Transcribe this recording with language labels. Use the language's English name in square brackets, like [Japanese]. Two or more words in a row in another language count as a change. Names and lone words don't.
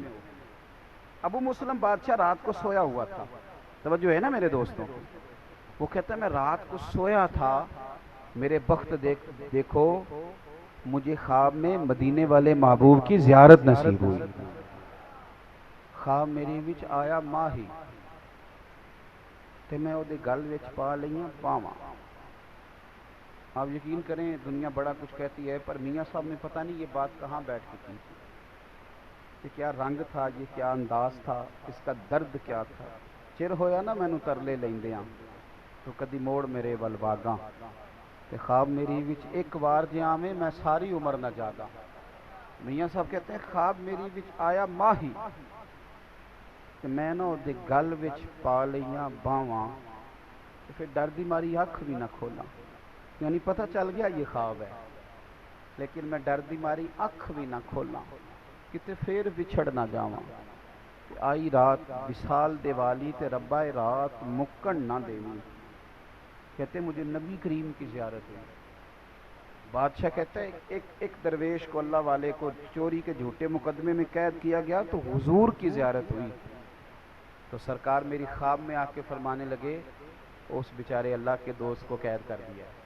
[Urdu] ابو مسلم بادشاہ رات کو سویا ہوا تھا، توجہ ہے نا میرے دوستوں، وہ کہتا ہے میں رات کو سویا تھا، میرے بخت دیکھو مجھے خواب میں مدینے والے محبوب کی زیارت نصیب ہوئی، [Punjabi] خواب میری وچ آیا ماہی تے میں اودے گل وچ پا لئیاں باواں۔ [Urdu] آپ یقین کریں دنیا بڑا کچھ کہتی ہے، پر میاں صاحب نے پتہ نہیں یہ بات کہاں بیٹھ کے کی تھی، یہ کیا رنگ تھا، یہ کیا انداز تھا، اس کا درد کیا تھا۔ [Punjabi] چر ہویا نا مینوں ترلے لیندیاں تو کدی موڑ میرے ول واگاں، تے خواب میری وچ ایک وار جے آویں میں ساری عمر نہ جاگا۔ [Urdu] میاں صاحب کہتے ہیں [Punjabi] خواب میری وچ آیا ماہی تے میں نہ اودے گل وچ پا لئیاں باواں، تے پھر ڈر دی ماری اکھ بھی نہ کھولاں، [Urdu] یعنی پتہ چل گیا یہ خواب ہے، لیکن [Punjabi] میں ڈر دی ماری اکھ بھی نہ کھولاں، کتے پھر بچھڑ نہ جاواں۔ آئی رات وصال دیوالی تے ربا رات مکن نہ دیوی، [Urdu] کہتے مجھے نبی کریم کی زیارت ہے، بادشاہ کہتا ہے ایک درویش کو، اللہ والے کو چوری کے جھوٹے مقدمے میں قید کیا گیا تو حضور کی زیارت ہوئی، تو سرکار میری خواب میں آ کے فرمانے لگے اس بیچارے اللہ کے دوست کو قید کر دیا۔